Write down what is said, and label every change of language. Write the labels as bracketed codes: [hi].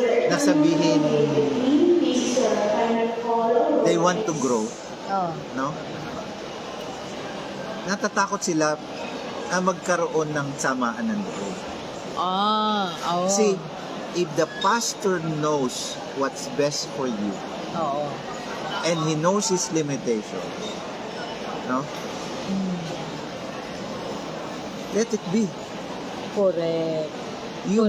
[tl] Nasabihin, [en] they want to grow, Oh. no? [tl] Natatakot sila na magkaroon ng samaan ng loob. Oo. [en] See, if the pastor knows what's best for you, [tl] Oo. [en] and he knows his limitation, no? Let it be. Correct. You